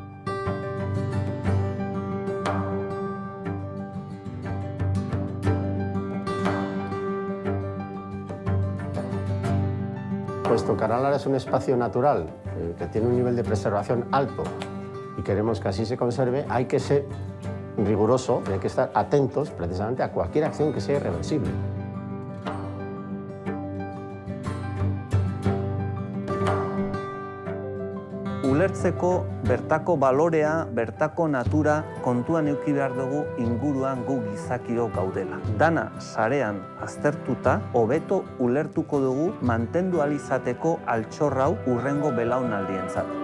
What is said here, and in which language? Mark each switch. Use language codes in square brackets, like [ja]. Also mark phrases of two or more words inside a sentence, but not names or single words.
[es] Puesto que Aralar es un espacio natural que tiene un nivel de preservación alto y queremos que así se conserve, hay que ser riguroso y hay que estar atentos precisamente a cualquier acción que sea irreversible. [eu] Ulertzeko bertako balorea, bertako natura kontuan eduki behar dugu inguruan gu gizakiro gaudela. Dana sarean aztertuta, hobeto ulertuko dugu mantendu ahal izateko altxor hau hurrengo belaunaldientzat.